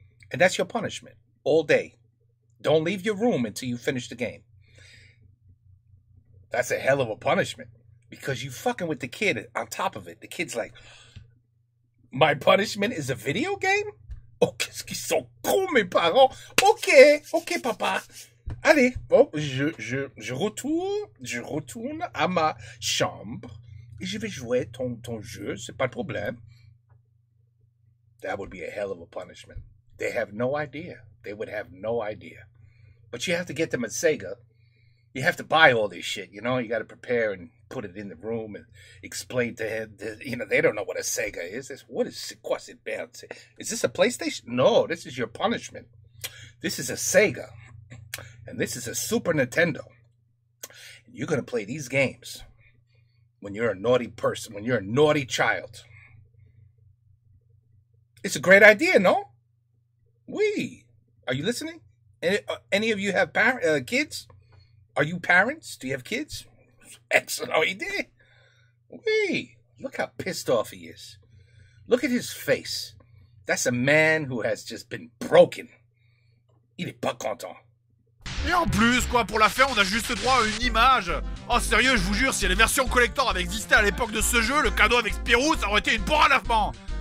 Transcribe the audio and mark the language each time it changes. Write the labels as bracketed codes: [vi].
[en] And that's your punishment all day. Don't leave your room until you finish the game. That's a hell of a punishment because you fucking with the kid on top of it. The kid's like, my punishment is a video game? [fr] Oh, qu'est-ce qu'ils sont cons, mes parents. Ok, papa. Allez, bon, je retourne à ma chambre et je vais jouer ton jeu, c'est pas de problème. [en] That would be a hell of a punishment. They have no idea. They would have no idea. But you have to get them at Sega. You have to buy all this shit, you know? You got to prepare and put it in the room and explain to him. You know, they don't know what a Sega is. What is [fr] quoi c'est bien? [en] Is this a PlayStation? No, this is your punishment. This is a Sega. And this is a Super Nintendo. And you're going to play these games when you're a naughty person, when you're a naughty child. It's a great idea, no? Oui. Are you listening? Any of you have kids? Are you parents? Do you have kids? Excellent idea. Oui. Look how pissed off he is. Look at his face. That's a man who has just been broken. [fr] Il est pas content. Et en plus, quoi, pour la faire, on a juste droit à une image. Oh, sérieux, je vous jure, si les versions collector avaient existé à l'époque de ce jeu, le cadeau avec Spirou, ça aurait été une porte à lavement.